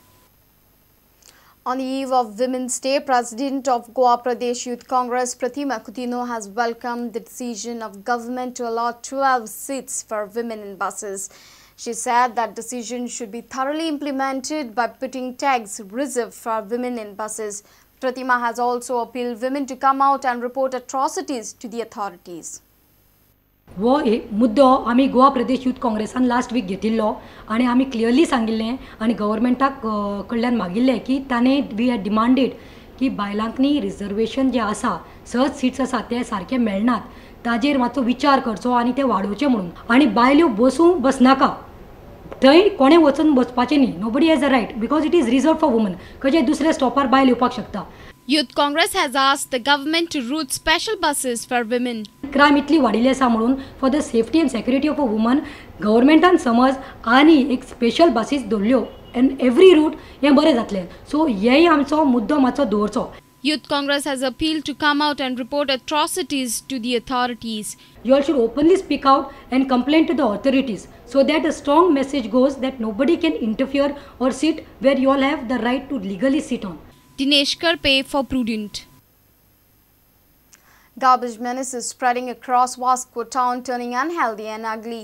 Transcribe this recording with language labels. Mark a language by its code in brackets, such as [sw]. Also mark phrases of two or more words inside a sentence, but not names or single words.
[en] On the eve of Women's Day, President of Goa Pradesh Youth Congress Pratima Coutinho has welcomed the decision of government to allot 12 seats for women in buses. She said that decision should be thoroughly implemented by putting tags reserved for women in buses. Pratima has also appealed women to come out and report atrocities to the authorities. [kok] वो मुद्दो आमी गोवा प्रदेश यूथ काँग्रेसान [en] last week [kok] घेतिल्लो आनी आमी क्लियरली सांगिल्लें आनी गव्हर्मेंटाक कडल्यान मागिल्लें की ताणे [en] we had demanded [kok] की बायलांकनी रिजर्वेशन जे आसा सहज सीट्स आसा ते सारखे मेळनात ताजेर मातसो विचार करचो आनी ते वाडोवचे म्हणून आनी बायल्यो बसनाका थंय कोणे वचून बसपाचें न्ही [en] nobody has a right because it is reserve for woman [kok] खंयचे दुसरे स्टॉपार बायल येवपाक शकता. [en] Youth Congress has asked the government to route special buses for women. [kok] क्रायम इतली वाडिल्ली आसा म्हणून [en] for the safety and security of a woman [kok] गव्हर्मेंटान समज आनी एक [en] special buses [kok] दवरल्यो [en] and every route [kok] हें बरें जातलें सो हेय आमचो मुद्दो मातसो दवरचो. [en] Youth Congress has appealed to come out and report atrocities to the authorities. You all should openly speak out and complain to the authorities so that a strong message goes that nobody can interfere or sit where you all have the right to legally sit on. Dinesh Karpe for Prudent. Garbage menace is spreading across Vasco town, turning unhealthy and ugly.